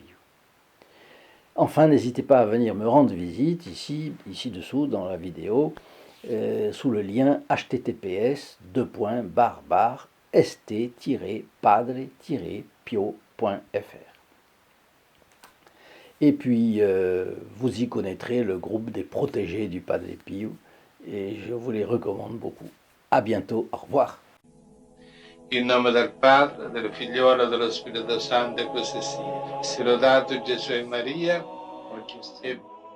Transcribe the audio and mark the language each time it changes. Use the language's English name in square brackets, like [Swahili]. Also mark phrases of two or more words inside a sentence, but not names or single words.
[French] Enfin, n'hésitez pas à venir me rendre visite ici dessous dans la vidéo, sous le lien https://st-padre-pio.fr. Et puis, vous y connaîtrez le groupe des protégés du Padre Pio, et je vous les recommande beaucoup. À bientôt, au revoir. [Italian] In nome del Padre, del Figliolo e dello Spirito Santo, e così sia. Sia lodato Gesù e Maria,